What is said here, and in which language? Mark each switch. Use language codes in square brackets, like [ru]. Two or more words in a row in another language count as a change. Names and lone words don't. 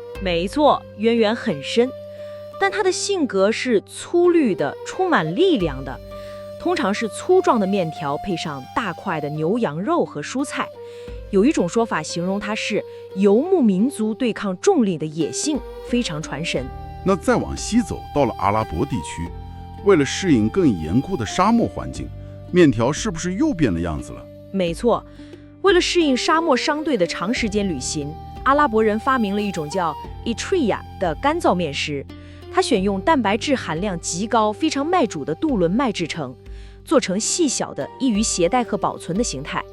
[zh] 没錯，淵源很深，但它的性格是粗礪的，充滿力量的。通常是粗壯的面條配上大塊的牛羊肉和蔬菜。有一種說法形容它是游牧民族對抗重力的野性，非常傳神。那再往西走，到了阿拉伯地區，為了適應更嚴酷的沙漠環境，面條是不是又變了樣子了？沒錯，為了適應沙漠商隊的長時間旅行，阿拉伯人發明了一種叫 Eritrea 的乾燥面食。它選用蛋白質含量極高、非常耐煮的杜倫麥製成，做成細小的、易於攜帶和保存的形態。